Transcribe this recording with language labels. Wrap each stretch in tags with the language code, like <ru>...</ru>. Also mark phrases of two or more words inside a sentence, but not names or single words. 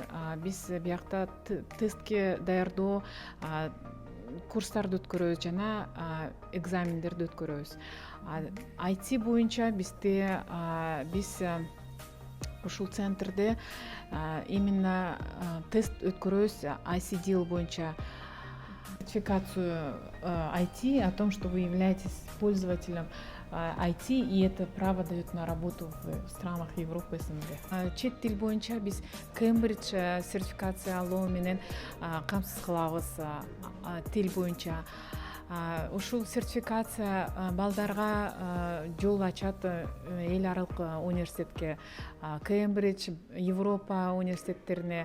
<ky>Биз биякта тестке даярдоо курстарды өткөрөбүз жана экзамендерди өткөрөбүз. IT боюнча бизде биз ушул центрде именно тест өткөрөбүз ICDL боюнча.</ky> <ru>Сертификацию IT о том, что вы являетесь пользователем IT, и это право дает на работу в странах Европы, СНГ.</ru> <ky>Чет тил боюнча биз Кембридж сертификация алуу менен камсыз кылабыз тил боюнча. Ушул сертификация балдарга жол ачат эл аралык университетке, Кембридж, Европа университеттерине.</ky>